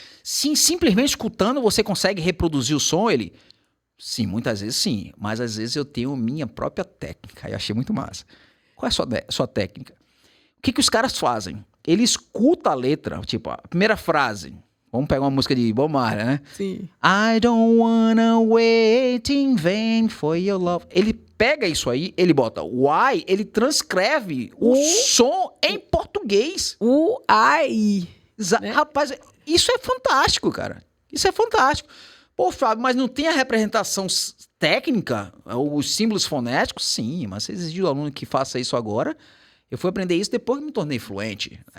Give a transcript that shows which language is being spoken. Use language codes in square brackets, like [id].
[pt] Sim, simplesmente escutando você consegue reproduzir o som, ele? Sim, muitas vezes sim. Mas às vezes eu tenho minha própria técnica. E achei muito massa. Qual é a sua técnica? O que os caras fazem? Ele escuta a letra, tipo, a primeira frase. Vamos pegar uma música de Bob Marley, né? Sim. [en] I don't wanna wait in vain for your love. [pt] Ele pega isso aí, ele bota o I, ele transcreve o som em português. O I. Né? Rapaz, isso é fantástico, cara. Isso é fantástico. Pô, Fábio, mas não tem a representação técnica, os símbolos fonéticos, sim, mas se exigir do aluno que faça isso agora, eu fui aprender isso depois que me tornei fluente.